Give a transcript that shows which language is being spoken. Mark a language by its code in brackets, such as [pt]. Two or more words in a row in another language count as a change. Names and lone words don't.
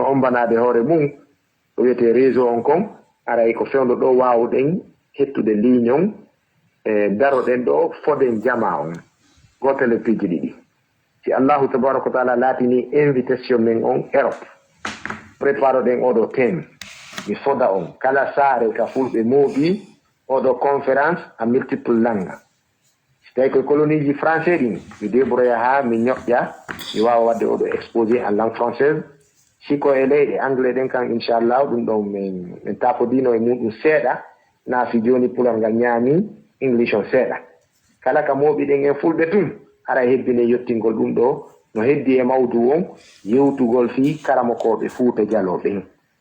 [ff] ombanade hoore mum ko wiyete réseau on kon aray ko fewdo ɗo wawɗen hettude ligne on e daroɗen ɗo foden jama on gotele piiji ɗiɗi si [ar] الله تبارك و [ff] taala laatini invitation men on Europe préparo ɗen oɗo thème mi foda on kala saare ka fulɓe mooɓi oɗo [fr] conférence a multiple [ff] langue si tawi koye colonie ji français ɗin mi débrouilla ha mi ñoƴƴa mi wawa wadde oɗo exposé [fr] en langue française [ff] siko e leyɗe anglais ɗen kan inchallah ɗum ɗon min tapodino e muɗum seeɗa naafi joni pulal ngal ñaami english on seeɗa kala ka mooɓi ɗen en fulɓe tun hara hebbine yettingol ɗum ɗo no heddi e mawdu on yewtugol fi karamokoɓe Fuuta Jallo ɓen